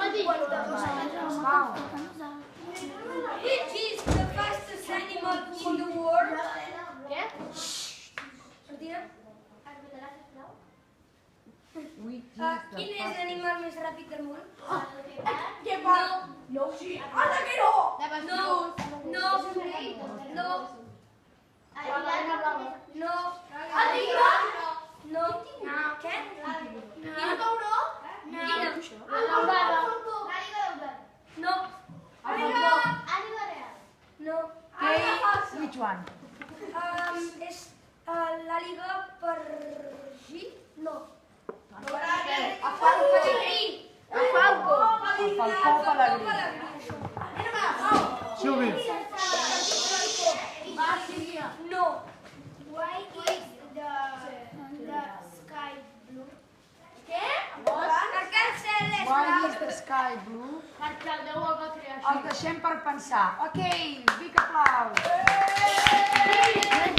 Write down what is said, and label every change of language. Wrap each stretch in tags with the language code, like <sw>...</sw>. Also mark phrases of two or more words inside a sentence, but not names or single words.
<ca>Val.</ca> <en>Which is the fastest animal in the world?</en> <ca>Què? Martina?</ca> <en>Which is</en> <ca>Quin és</ca> <en>the</en> <ca>l'animal més ràpid del món? Què va? No, sí.</ca> <es>Anda que no!</es> <ca>No, no, no, no. No. Què? Quin tauró? No. No.</ca> <en>Which one?</en> <ca>És l'àliga per G? No. El falcó pelegrí. Silvi, No.</ca> <en>Why is the sky blue?</en> <ca>Què? Perquè el cel és</ca> <en>Why</en> <ca>blau.</ca> <en>is the sky blue?</en> <ca>Perquè el Déu el va crear així. El deixem per pensar. Ok, big aplaus.</ca>